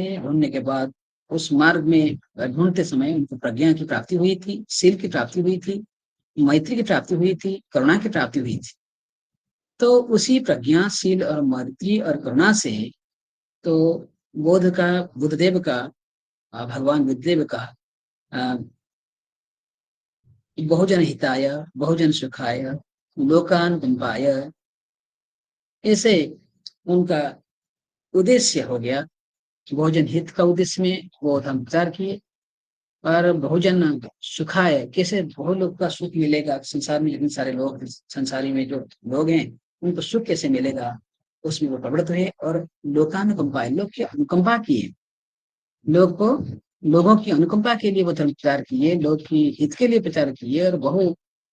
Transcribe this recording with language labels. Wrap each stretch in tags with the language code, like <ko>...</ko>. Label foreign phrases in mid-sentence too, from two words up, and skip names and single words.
<hi>ढूंढने के बाद उस मार्ग में ढूंढते समय उनको प्रज्ञा की प्राप्ति हुई थी, शील की प्राप्ति हुई थी, मैत्री की प्राप्ति हुई थी, करुणा की प्राप्ति हुई थी। तो उसी प्रज्ञा शील और मैत्री और करुणा से तो बुद्धदेव का भगवान बुद्धदेव का अ,</hi> <pi>बहुजन हिताय बहुजन सुखाय लोकान गुंपाय,</pi> <hi>ऐसे उनका उद्देश्य हो गया कि बहुजन हित का उद्देश्य में वो धर्म प्रचार किए।</hi> <pi>और बहुजन सुखाय,</pi> <hi>कैसे बहुत लोग का सुख मिलेगा संसार में, जितने सारे लोग संसारी में जो लोग हैं उनको सुख कैसे मिलेगा, उसमें वो प्रवृत्त हुए। और लोकानुकंपाय, लोग की अनुकंपा किए, लोगों की अनुकंपा के लिए वो धर्म प्रचार किए, लोग की हित के लिए प्रचार किए।</hi>